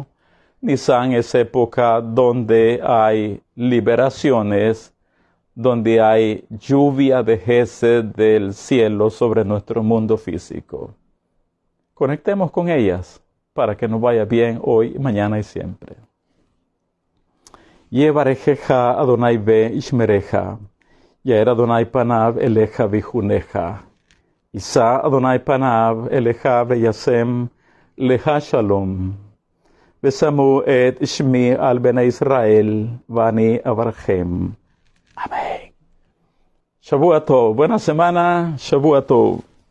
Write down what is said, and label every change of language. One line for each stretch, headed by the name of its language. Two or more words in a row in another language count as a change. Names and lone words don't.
Spanish: Nisan es época donde hay liberaciones, donde hay lluvia de Gesed del cielo sobre nuestro mundo físico. Conectemos con ellas para que nos vaya bien hoy, mañana y siempre.
Hebrew: יברכך ה' ו ישמרך, יאר ה' פניו אליך ויחנך, ישא ה' פניו אליך וישם לך שלום. ושמו את שמי על בני ישראל, ואני אברכם. אמן. שבוע טוב.
Spanish: Buena semana.
Hebrew: שבוע טוב.